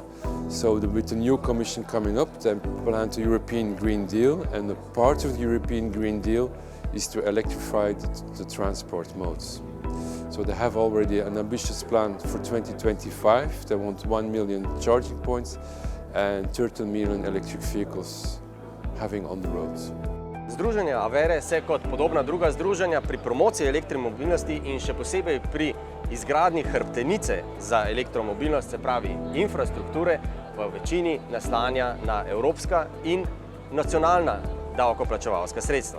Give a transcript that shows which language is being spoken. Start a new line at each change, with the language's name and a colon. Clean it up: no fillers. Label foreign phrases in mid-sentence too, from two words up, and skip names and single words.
English: So with the new Commission coming up, they plan the European Green Deal, and a part of the European Green Deal is to electrify the transport modes. So they have already an ambitious plan for 2025. They want 1 million charging points and 13 million electric vehicles having on the roads.
Slovenian: Združenje AVERE se kot podobna druga združenja pri promociji elektromobilnosti in še posebej pri izgradnji hrbtenice za elektromobilnost, se pravi infrastrukture, v večini naslanja na evropska in nacionalna davkoplačevalska sredstva.